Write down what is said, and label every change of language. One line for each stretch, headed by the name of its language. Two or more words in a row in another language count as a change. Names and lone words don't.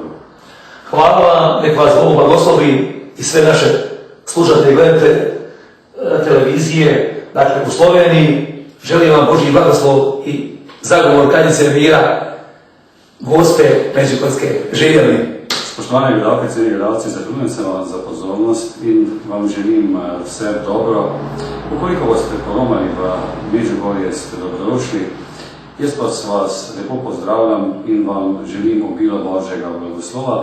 Croatian: Hvala vam, nek vas Bog blagoslovi i sve naše slušatelje i gledate televizije, dakle u Sloveniji. Želim vam Božji blagoslov i zagovor Kanjice mira, Gospe Međugorske. Živjeli!
Slovenian: Spoštovane gledalke in gledalci, zahvaljujem se vam za pozornost in vam želim vse dobro. Ukoliko boste poromali v Međugorje, ste dobrodošli. Jaz pa vas lepo pozdravljam in vam želim obilo Božjega blagoslova.